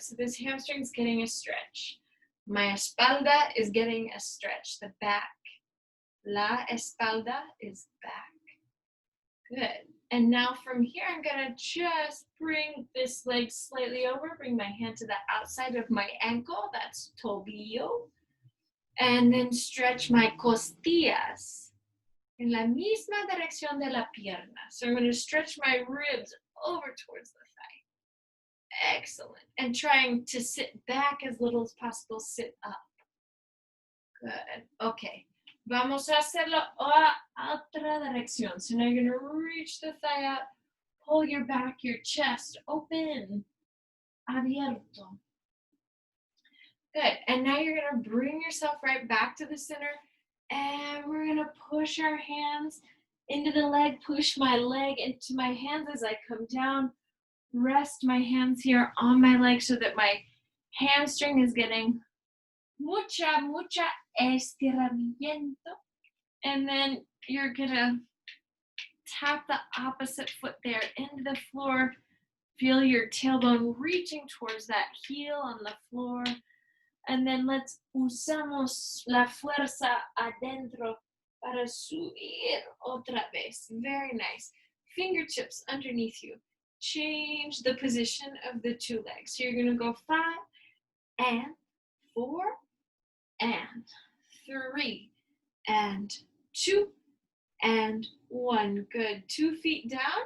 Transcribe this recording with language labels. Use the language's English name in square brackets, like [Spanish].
[English] So this hamstring's getting a stretch. My espalda is getting a stretch, the back. [Spanish] La espalda [English] is back. [Spanish] Good. [English] And now from here, I'm gonna just bring this leg slightly over, bring my hand to the outside of my ankle, that's tobillo. And then stretch my [Spanish] costillas en la misma dirección de la pierna. [English] So I'm gonna stretch my ribs over towards the thigh. Excellent. And trying to sit back as little as possible, sit up. Good. Okay. [Spanish] Vamos a hacerlo a otra dirección. [English] So now you're going to reach the thigh up, pull your back, your chest open, abierto. Good. And now you're going to bring yourself right back to the center, and we're going to push our hands into the leg, push my leg into my hands as I come down, rest my hands here on my leg so that my hamstring is getting [Spanish] mucha estiramiento. [English] And then you're gonna tap the opposite foot there into the floor. Feel your tailbone reaching towards that heel on the floor. And then let's [Spanish] usamos la fuerza adentro para subir otra vez. [English] Very nice. Fingertips underneath you. Change the position of the two legs. So you're gonna go 5 and 4 and 3 and 2 and 1. Good. 2 feet down.